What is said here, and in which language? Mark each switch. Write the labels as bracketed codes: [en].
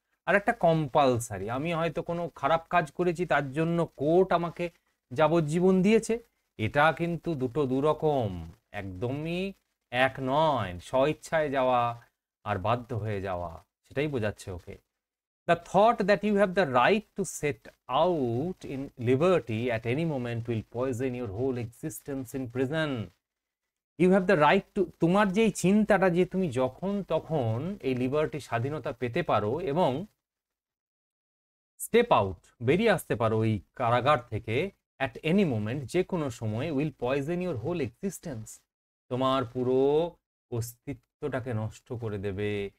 [bn] আর একটা কম্পালসারি, আমি হয়তো কোনো খারাপ কাজ করেছি, তার জন্য কোর্ট আমাকে যাবজ্জীবন দিয়েছে। এটা কিন্তু দুটো 2 রকম, একদমই এক নয়। স্বইচ্ছায় যাওয়া আর বাধ্য হয়ে যাওয়া, সেটাই বোঝাচ্ছে ওকে। [en] The thought that you have the right to set out in liberty at any moment will poison your whole existence in prison. You have the right to, [bn] তোমার যে চিন্তাটা যে তুমি যখন তখন এই লিবার্টি, স্বাধীনতা পেতে পারো এবং [en] step out, [bn] বেরিয়ে আসতে পারো ওই কারাগার থেকে, [en] at any moment, [bn] যে কোনো সময়, [en] will poison your whole existence, [bn] তোমার পুরো অস্তিত্বটাকে নষ্ট করে দেবে।